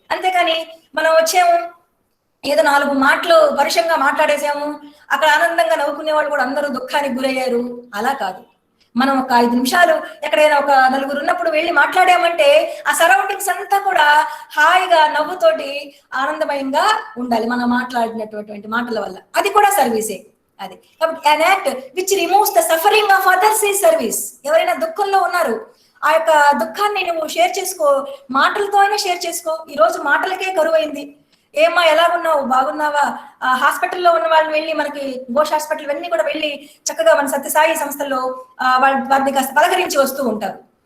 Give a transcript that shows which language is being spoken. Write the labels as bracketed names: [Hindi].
[Telugu] అంతేకాని మనం వచ్చాము, ఏదో 4 మాటలు పరుషంగా మాట్లాడేసాము, అక్కడ ఆనందంగా నవ్వుకునే వాళ్ళు కూడా అందరూ దుఃఖానికి గురయ్యారు, అలా కాదు. మనం ఒక 5 నిమిషాలు ఎక్కడైనా ఒక 4 ఉన్నప్పుడు వెళ్ళి మాట్లాడామంటే ఆ సరౌండింగ్స్ అంతా కూడా హాయిగా నవ్వుతోటి ఆనందమయంగా ఉండాలి మనం మాట్లాడినటువంటి మాటల వల్ల, అది కూడా సర్వీసే అది. [English] కాబట్టి an act which removes the suffering of others is service. [Telugu] ఎవరైనా దుఃఖంలో ఉన్నారు, ఆ యొక్క దుఃఖాన్ని నువ్వు షేర్ చేసుకో, మాటలతో అయినా షేర్ చేసుకో. ఈ రోజు మాటలకే కరువైంది. ఏమ్మా ఎలా ఉన్నావు, బాగున్నావా? హాస్పిటల్లో ఉన్న వాళ్ళని వెళ్ళి, మనకి ఘోష్ హాస్పిటల్ ఇవన్నీ కూడా వెళ్ళి చక్కగా మన సత్యసాయి సంస్థల్లో వారిని కాస్త పలకరించి వస్తూ ఉంటారు.